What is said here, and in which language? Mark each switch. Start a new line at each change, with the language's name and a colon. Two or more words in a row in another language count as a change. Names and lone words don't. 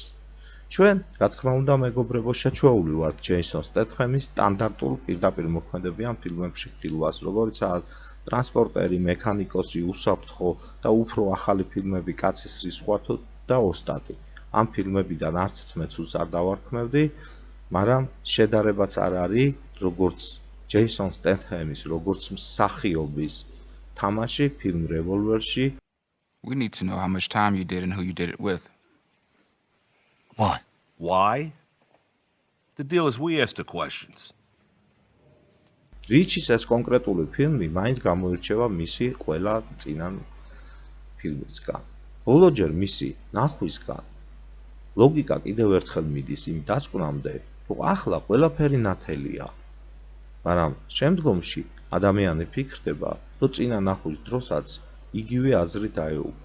Georgian: ჩვენ, რა თქმა უნდა, მეგობრებო, შეჩვეული ვართ ჯეისონ სტეთჰემის სტანდარტულ პირდაპირ მოქმედებიან ფილმებში ხილვას, როგორიცაა ტრანსპორტერი, მექანიკოსი, უსაფრთხო და უფრო ახალი ფილმები კაცის რისხვათო და ოსტატი. ამ ფილმებიდან არცც მეცულს არ დავარქმევდი, მაგრამ შედარებაც არ არის, როგორც ჯეისონ სტეთჰემის, როგორც მსახიობის თამაში ფილმ რევოლვერში.
English: We need to know how much time you did and who you did it with. Why? Why? The deal is we ask the questions.
Georgian: რიჩის ეს კონკრეტული ფილმი მაინც გამოირჩევა მისი ყველა წინა ფილმისგან. ბოლოჯერ მისი ნახვისგან ლოგიკა კიდევ ერთხელ მიდის იმ დასკვნამდე, რომ ახლა ყველაფერი ნათელია. მაგრამ შემდგომში ადამიანი ფიქრდება, რომ წინა ნახვის დროსაც იგივე აზრი დაეუფლა.